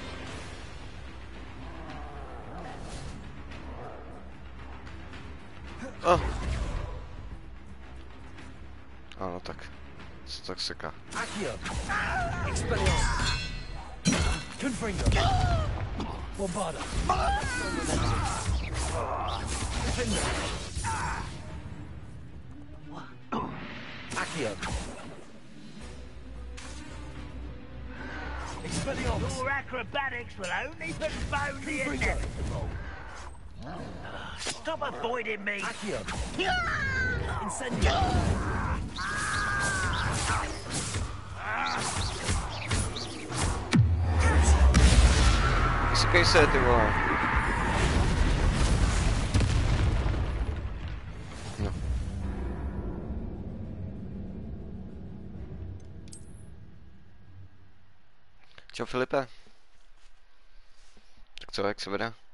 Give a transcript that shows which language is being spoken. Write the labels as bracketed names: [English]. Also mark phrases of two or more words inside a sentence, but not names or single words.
[Czech] Oh. Ano, tak. Se tak seká. [Latin] Accio. Expelliarmus. Confringo. Bombarda. Defender. Accio. Expelliarmus. [English] Your acrobatics will only postpone the inevitable. Stop avoiding me. [Latin] Accio. Incendio. [Czech] Vysokej se, ty vole. No. Čau Filipe. Tak co, jak se vede?